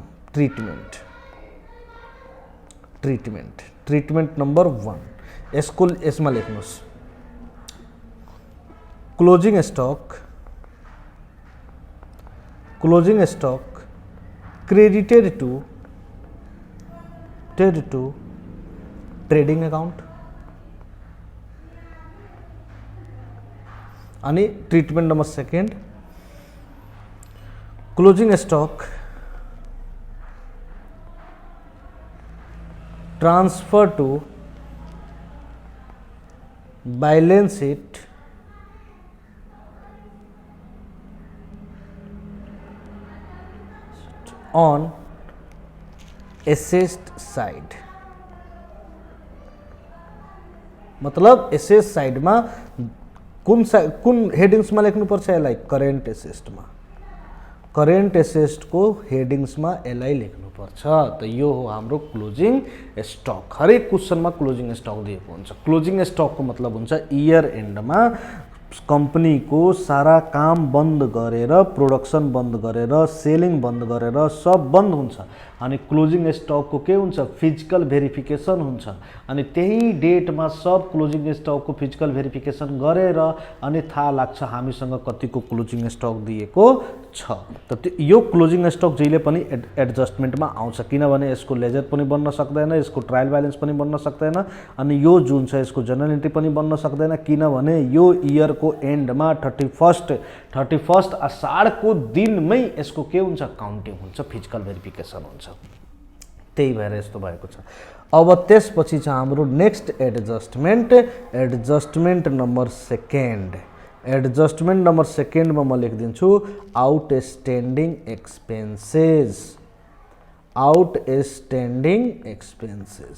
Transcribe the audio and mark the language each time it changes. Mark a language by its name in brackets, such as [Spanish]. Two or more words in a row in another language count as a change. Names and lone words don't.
[English] treatment, treatment, treatment number 1 [Nepali] यसमा लेख्नुहोस् [English] closing stock, closing stock credited to trading account. अनि treatment number 2 closing stock transfer to balance sheet on assets side। [Nepali] मतलब [English] assets side [Nepali] में कुन हेडिंग्स में लेख्नुपर्छ यसलाई, [English] current assets [Nepali] में, [English] current assets [Nepali] को हेडिंग्स में यसलाई लेख्नुपर्छ। त यो हो हाम्रो [English] closing stock. [Nepali] हरेक क्वेश्चन में [English] closing stock [Nepali] दिएको हुन्छ। [English] closing stock [Nepali] को मतलब हुन्छ [English] year end [Nepali] में कंपनी को सारा काम बंद गरेर, प्रोडक्शन बंद गरेर, सेलिंग बंद गरेर सब बंद हुन्छ। अनि [English] closing stock [Nepali] को के हुन्छ, [English] physical verification [Nepali] हुन्छ। अनि त्यही डेट में सब [English] closing stock [Nepali] को [English] physical verification [Nepali] गरेर अनि थाहा लाग्छ हामीसँग कतिको [English] closing stock [Nepali] दिएको छ। त यो [English] closing stock [Nepali] जहिले पनि एडजस्टमेन्टमा आउँछ, किनभने यसको लेजर पनि बन्न सक्दैन, यसको [English] trial balance [Nepali] पनि बन्न सक्दैन, अनि यो जुन छ यसको [English] journal entry [Nepali] पनि बन्न सक्दैन, किनभने यो इयर को एन्ड में 31 असाढ को दिन में यसको के हुन्छ, काउन्टिङ हुन्छ, [English] physical verification [Nepali] हुन्छ। त्यही भएर यस्तो भएको छ। अब त्यसपछि छ हाम्रो [English] next adjustment, adjustment number 2. adjustment number 2 [Nepali] में म लेखिदिन्छु [English] outstanding expenses, outstanding expenses.